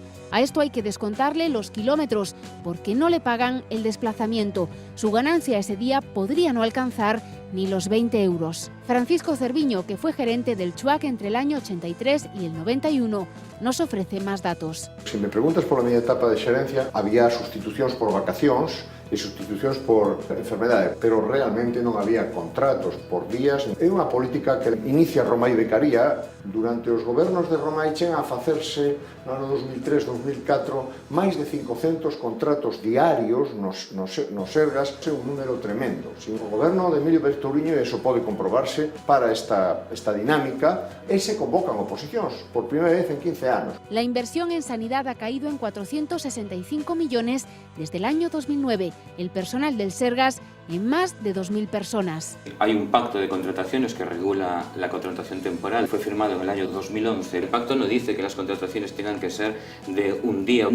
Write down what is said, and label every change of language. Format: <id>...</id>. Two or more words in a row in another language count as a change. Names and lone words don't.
<es>A esto hay que descontarle los kilómetros, porque no le pagan el desplazamiento. Su ganancia ese día podría no alcanzar ni los 20 euros. Francisco Cerviño, que fue gerente del CHUAC entre el año 83 y el 91, nos ofrece más datos.</es> <gl>Se me preguntas pola miña etapa de xerencia, había sustitucións por vacacións e sustitucións por enfermedade, pero realmente non había contratos por días. É unha política que inicia Romai Becaría. Durante os gobernos de Romai chegan a facerse no ano 2003-2004 máis de 500 contratos diarios nos Sergas. É un número tremendo. O goberno de Emilio Berturiño, e iso pode comprobarse, para esta dinámica e se convocan oposicións por primeira vez en 15 años.</gl> <es>La inversión en sanidad ha caído en 465 millones desde el año 2009. El personal del Sergas en más de 2.000 personas. Hay un pacto de contrataciones que regula la contratación temporal. Fue firmado en el año 2011. El pacto no dice que las contrataciones tengan que ser de 1 día.</es>